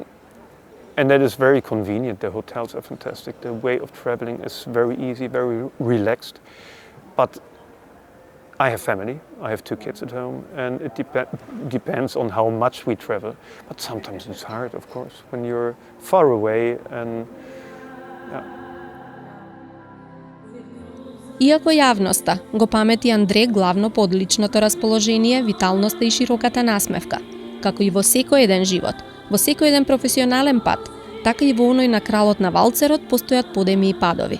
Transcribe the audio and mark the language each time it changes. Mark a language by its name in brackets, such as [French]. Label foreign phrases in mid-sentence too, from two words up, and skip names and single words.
[English] And that is very convenient. The hotels are fantastic. The way of traveling is very easy, very relaxed. But I have family. I have 2 kids at home, and it depends on how much we travel. But sometimes it's hard, of course, when you're far away and. [Macedonian] Иако јавноста го памети Андре главно по одличното расположение, виталноста и широката насмевка, како и во секој еден живот, во секој еден професионален пат, така и во оној на кралот на валцерот постојат подеми и падови.